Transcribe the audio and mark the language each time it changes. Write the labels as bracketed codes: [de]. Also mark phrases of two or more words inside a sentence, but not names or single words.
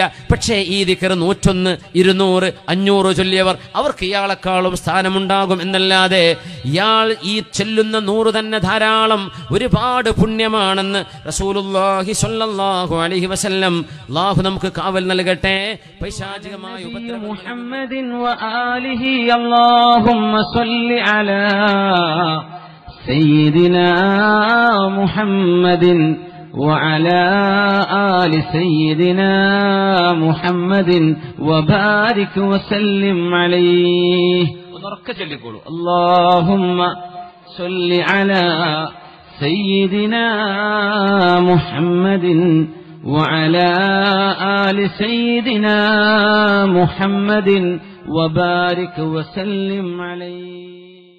[ml] പക്ഷേ ഈ ദിക്ർ 101, 200, 500 ചൊല്ലിയവർ അവർക്ക് ഇയാളെക്കാളും സ്ഥാനമുണ്ടാകും എന്നല്ലാതെ ഇയാൾ ഈ ചൊല്ലുന്ന 100 തന്നെ ധാരാളം ഒരുപാട് പുണ്യമാണെന്ന് [ar] رسول الله صلى الله عليه وسلم. [ml] അല്ലാഹു നമുക്ക് കാവൽ നൽകട്ടെ പൈശാചികമായ ഉപദ്രവം. [ar] محمد وآله اللهم صل على سيدنا محمد وعلى آل سيدنا محمد وبارك وسلم عليه. اللهم صل على سيدنا محمد وعلى آل سيدنا محمد وبارك وسلم عليه.